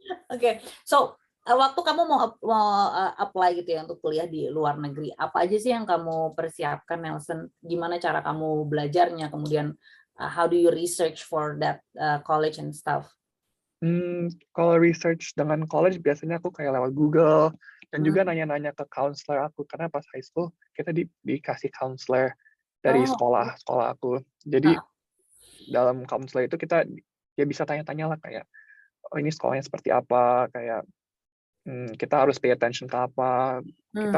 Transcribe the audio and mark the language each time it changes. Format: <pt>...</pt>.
<id>Oke, so waktu kamu mau apply gitu ya untuk kuliah di luar negeri, apa aja sih yang kamu persiapkan, Nelson? Gimana cara kamu belajarnya? Kemudian</id> <en>how do you research for that college and stuff?</en> <id>Kalau research dengan college biasanya aku kayak lewat Google, dan juga Hmm. nanya-nanya ke counselor aku, karena pas high school kita dikasih counselor dari Oh, sekolah aku. Jadi ah, dalam counselor itu kita ya bisa tanya-tanya lah kayak, oh ini sekolahnya seperti apa, kayak kita harus</id> <en>pay attention</en> <id>ke apa, kita</id>